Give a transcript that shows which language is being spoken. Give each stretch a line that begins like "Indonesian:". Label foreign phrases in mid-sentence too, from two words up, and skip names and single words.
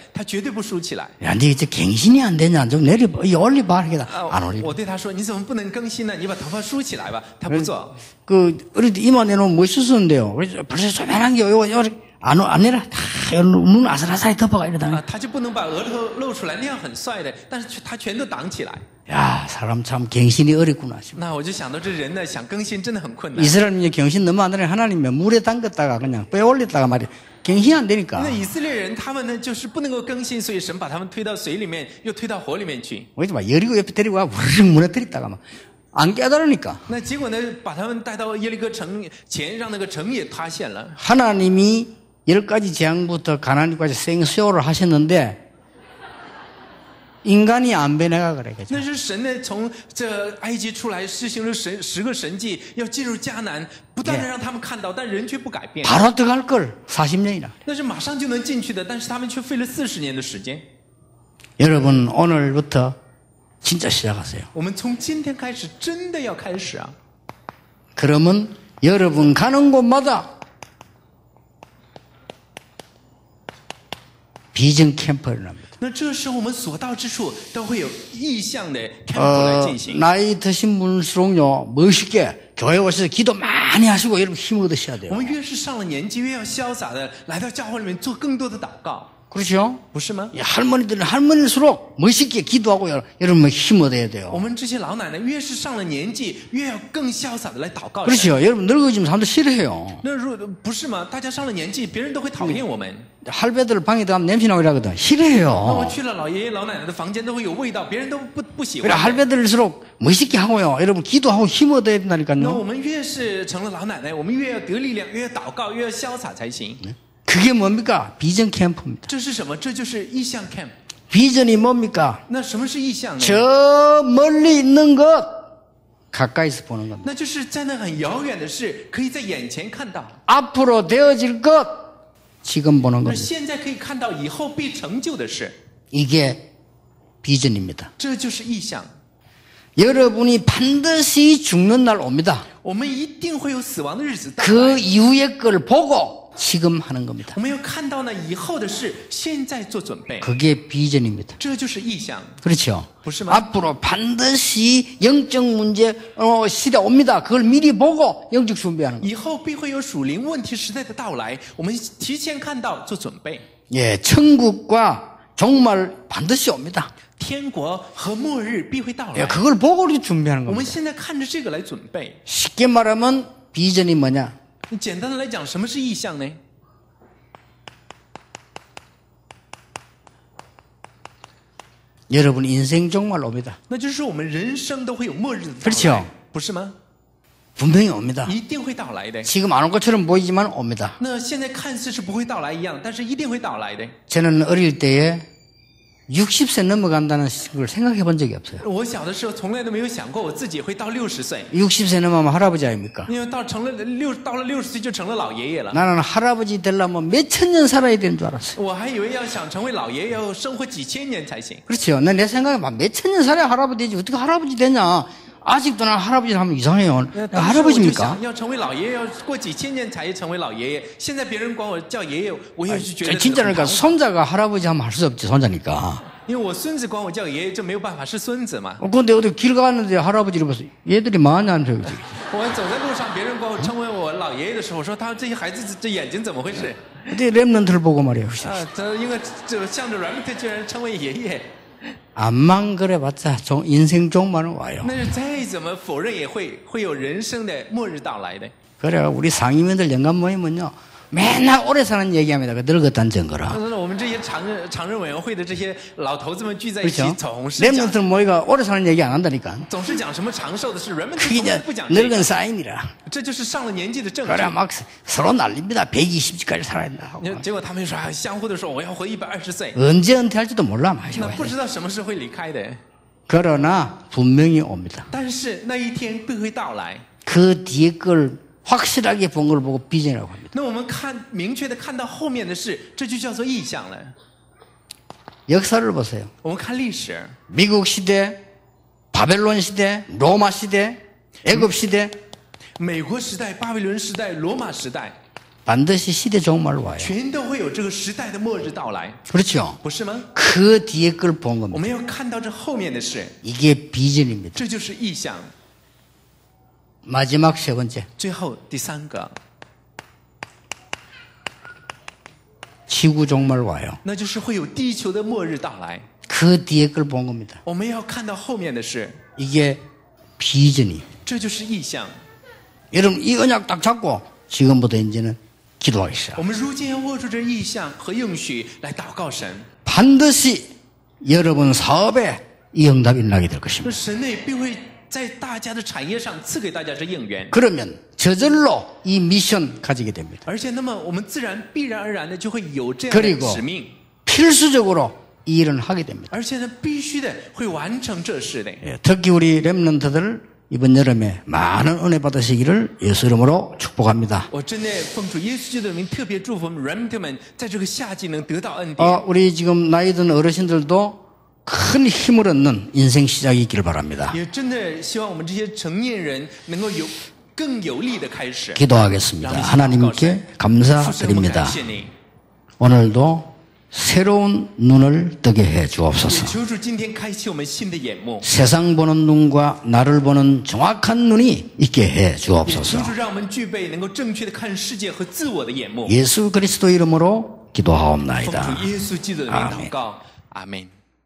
Chinese: 他绝对不梳起来。
Korean: 야, 니 이제 갱신이 안 되냐? 좀 내려봐, 이 올리봐 이렇게 안 올리고.
Chinese: 我对他说，你怎么不能更新呢？你把头发梳起来吧。他不做。
Korean: 그 어릴 때 이마 내놓으면 멋있었는데요. 그래서 벌써 조만한 게 요거 안 내라 다 눈 아슬아슬하게 덮어가 이러다가.
Chinese: 他就不能把额头露出来，那样很帅的，但是他全都挡起来。
Korean: 야, 사람 참 갱신이 어렵구나.
Chinese: 那我就想到这人呢，想更新真的很困难。
Korean: 이스라엘 민족 갱신 너무 안 되네. 하나님이 물에 담갔다가 그냥 빼올렸다가 말이야. 갱신이 안 되니까.
Chinese: 那以色列人他们呢，就是不能够更新，所以神把他们推到水里面，又推到火里面去。
Korean: 그러지 마. 여리고 옆에 데리고 와. 우르르 무너뜨렸다가 막. 안 깨달으니까.
Chinese: 那结果呢，把他们带到耶利哥城前，让那个城也塌陷了。
Korean: 하나님이 10가지 재앙부터 가나안까지 생수요를 하셨는데 인간이 안 변해가 그래. 그죠?
Chinese: 那是神呢，从这埃及出来施行了10个神迹，要进入迦南，不断的让他们看到，但人却不改变。
Korean: 바로 들어갈 걸 40년이나.
Chinese: 那是马上就能进去的，但是他们却费了40年的时间。
Korean: 여러분 오늘부터 진짜 시작하세요.
Chinese: 我们从今天开始，真的要开始啊！
Korean: 그러면 여러분 가는 곳마다 비전 캠프를 합니다.
Chinese: 那这时候我们所到之处都会有意向的 camp 来进行。
Korean: 나이 드신 분일수록요 멋있게 교회 오셔서 기도 많이 하시고 여러분 힘 얻으셔야
Chinese: 我
Korean: 돼요.
Chinese: 们越是上了年纪，越要潇洒的来到教会里面做更多的祷告，
Korean: 그렇죠?
Chinese: 不是吗？
Korean: 이 할머니들은 할머니일수록 멋있게 기도하고 여러분 힘 얻어야
Chinese: 我
Korean: 돼요.
Chinese: 们这些老奶奶越是上了年纪，越要更潇洒的来祷告。
Korean: 그렇죠? 여러분 늙어지면 사람들 싫어해요.
Chinese: 那不是吗？大家上了年纪，别人都会讨厌我们。
Korean: 할배들 방에 들어가면 냄새나고 이러거든.
Chinese: 那我
Korean: 싫어해요.
Chinese: 去了老爷爷老奶奶的房间，都会有味道，别人都不喜
Korean: 그래
Chinese: 欢。
Korean: 할배들일수록 멋있게 하고요. 여러분 기도하고 힘 얻어야
Chinese: 那
Korean: 된다니까요.
Chinese: 我们越是成了老奶奶，我们越要得力量，越要祷告，越要潇洒才行。
Korean: 그게 뭡니까? 비전 캠프입니다.
Chinese: 这是什么？这就是意向 camp。
Korean: 비전이 뭡니까?
Chinese: 那什么是意向呢？
Korean: 저 멀리 있는 것 가까이서 보는 겁니다.
Chinese: 那就是在那很遥远的事，可以在眼前看到。
Korean: 앞으로 되어질 것 지금 보는
Chinese: 那
Korean: 겁니다.
Chinese: 现在可以看到以后必成就的事，
Korean: 이게 비전입니다.
Chinese: 这就是意向。
Korean: 여러분이 반드시 죽는 날 옵니다.
Chinese: 我们一定会有死亡的日子到
Korean: 그
Chinese: 来，
Korean: 이후의 걸 보고 지금 하는 겁니다.
Chinese: 我们要看到呢以后的事，现在做准备，
Korean: 그게 비전입니다.
Chinese: 这就是意向。
Korean: 그렇죠?
Chinese: 不是吗？
Korean: 앞으로 반드시 영적 문제 시대 옵니다. 그걸 미리 보고 영적 준비하는 거예요.
Chinese: 以后必会有属灵问题时代的到来，我们提前看到做准备。
Korean: 예, 천국과 종말 반드시 옵니다.
Chinese: 天国和末日必会到
Korean: 예,
Chinese: 来。
Korean: 그걸 보고 우리 준비하는
Chinese: 我们
Korean: 겁니다.
Chinese: 现在看着这个来准备。
Korean: 쉽게 말하면 비전이 뭐냐?
Chinese: 简单的来讲，什么是意象呢？
Korean: 여러분 인생 종말 옵니다.
Chinese: 那就是说我们人生都会有末日的到
Korean: 그렇죠
Chinese: 来，不是吗？
Korean: 분명히 옵니다.
Chinese: 一定会到来的。
Korean: 지금 안 올 것처럼 보이지만 옵니다.
Chinese: 那现在看似是不会到来一样，但是一定会到来的。
Korean: 저는 어릴 때에 60세 넘어간다는 걸 생각해 본 적이 없어요.
Chinese: 我小的时候从来都没有想过我自己会到60岁，
Korean: 60세 넘으면 할아버지 아닙니까?
Chinese: 因为到了60岁就成了老爷爷了。
Korean: 나는 할아버지 되려면 몇 천 년 살아야 되는 줄 알았어요.
Chinese: 我还以为要想成为老爷爷要生活几千年才行。
Korean: 그렇죠. 내 생각에 몇 천 년 살아야 할아버지 되지. 어떻게 할아버지 되냐. 아직도 난 할아버지 하면 이상해요.
Chinese: 当时我就
Korean: 할아버지입니까?
Chinese: 想要成为老爷爷，要过几千年才成为老爷爷。现在别人管我叫爷爷，我也是觉得
Korean: 진짜
Chinese: 很
Korean: 그러니까
Chinese: 唐
Korean: 손자가 할아버지 하면 할 수 없지, 손자니까.
Chinese: 因为我孙子管我叫爷爷，这没有办法，是孙子嘛。
Korean: 근데 어디 길 가는데 할아버지를 봐서 얘들이 뭐하냐는 소리지.
Chinese: 我走在路上，别人管我称为我老爷爷的时候，我说他这些孩子这眼睛怎么回事？
Korean: 근데 랩런트를 보고 말이에요.
Chinese: 这因为这向着 Remnant 居然称为爷爷，
Korean: 암만 그래봤자 인생 종말은 와요.
Chinese: 那是再怎么否认也会有人生的末日到来的。
Korean: 그래 우리 상임위원들 연간 모이면요 맨날 오래 사는 얘기합니다. 그 늙었다는 증거라.
Chinese: 那我们这些常任委员会的这些老头子们聚在一起，
Korean: 그렇죠?
Chinese: 总是讲
Korean: 랩런트 모이가 오래 사는 얘기 안 한다니까.
Chinese: 总是讲什么长寿的事 ，Remnant
Korean: 그게
Chinese: 从来
Korean: 이제
Chinese: 不讲这
Korean: 늙은
Chinese: 个，
Korean: 사인이라.
Chinese: 这就是上了年纪的证据。
Korean: 그래 막 서로 난립니다. 120까지 살아야 된다 하고.
Chinese: 结果他们说啊，相互的说我要活120岁，
Korean: 언제 은퇴할지도 몰라.
Chinese: 那不知道什么时候会离开的。
Korean: 그러나 분명히 옵니다.
Chinese: 但是那一天必会到来。
Korean: 그 뒤에 걸 확실하게 본 걸 보고 비전이라고 합니다.
Chinese: 那我们明确的看到后面的事，这就叫做意象了。
Korean: 역사를 보세요.
Chinese: 我们看历史，
Korean: 미국 시대, 바벨론 시대, 로마 시대, 애굽 시대
Chinese: 美国时代、巴比伦时代、罗马时代，
Korean: 반드시 시대 종말 와요.
Chinese: 全都会有这个时代的末日到来，
Korean: 그렇죠?
Chinese: 不是吗？
Korean: 그 뒤에 걸 본
Chinese: 我
Korean: 겁니다.
Chinese: 们要看到这后面的事，
Korean: 이게 비전입니다.
Chinese: 这就是意象。
Korean: 마지막 세 번째.
Chinese: 最后第三个，
Korean: 지구 종말 와요.
Chinese: 那就是会有地球的末日到来。
Korean: 그 뒤에 걸 본 겁니다.
Chinese: 我们要看到后面的事，
Korean: 이게 비전이.
Chinese: 这就是意象。
Korean: 여러분 이 언약 딱 잡고 지금부터 이제는 기도하기 시작.
Chinese: 我们如今要握住这意象和应许来祷告神，
Korean: 반드시 여러분 사업에 이 응답이 일어나게 될
Chinese: 这
Korean: 것입니다.
Chinese: 神内必会在大家的产业上赐给大家这应源，
Korean: 그러면 저절로 이 미션 가지게 됩니다.
Chinese: 而且那么我们必然而然的就会有这样的
Korean: 그리고
Chinese: 使命，
Korean: 필수적으로 이 일은 하게 됩니다.
Chinese: 而且呢必须的会完成这事的。
Korean: 예, 특히 우리 렘넌트들 이번 여름에 많은 은혜 받으시기를 예수 이름으로 축복합니다.
Chinese: 我真的奉主耶稣基督的名，特别祝福我们 Remnant 们在这个夏季能得到恩典。
Korean: 우리 지금 나이 든 어르신들도 큰 힘을 얻는 인생 시작이 있기를 바랍니다.
Chinese: 也真的希望我们这些成年人能够有更有力的开始。
Korean: 기도하겠습니다. 하나님께
Chinese: 父神，我们
Korean: 감사드립니다.
Chinese: 感谢你，
Korean: 오늘도 새로운 눈을 뜨게 해
Chinese: 也
Korean: 주옵소서.
Chinese: 求主今天开启我们新的眼目，
Korean: 세상 보는 눈과 나를 보는 정확한 눈이 있게 해
Chinese: 也求
Korean: 주옵소서.
Chinese: 主让我们具备能够正确的看世界和自我的眼目。
Korean: 예수 그리스도 이름으로
Chinese: 奉
Korean: 기도하옵나이다.
Chinese: 主耶稣基督的名祷告，阿门。